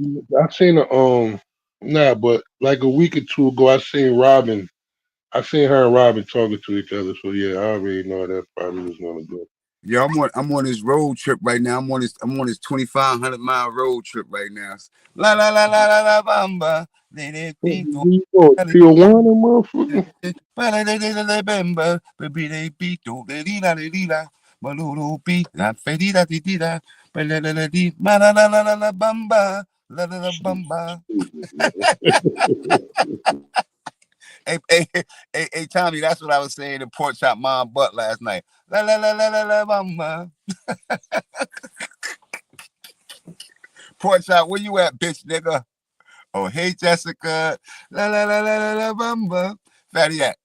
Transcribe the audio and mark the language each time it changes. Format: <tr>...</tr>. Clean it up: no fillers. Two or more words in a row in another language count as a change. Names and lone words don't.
<en>I seen a nah, but like a week or two ago, I seen Robin. I seen her and Robin talking to each other. So yeah, I already know that probably was gonna go. Yo, I'm on this road trip right now. I'm on this 2,500-mile road trip right now. La la la la la la bamba. Le le pito. You go La le Tijuana, motherfucker. ba la le le le le bamba. Baby le pito. Le li la le li la. Ba lo lo pi. La fe di la di di la. Ba la la la di. Ma la la la la la bamba. La la la Shit, bamba. stupid, man. Hey, hey, hey, Tommy, that's what I was saying in Pork Chop Mom Butt last night. La la la la la la bamba. Pork Chop, where you at, bitch nigga? Oh, hey, Jessica. La la la la la la bamba. Fatty at.</en>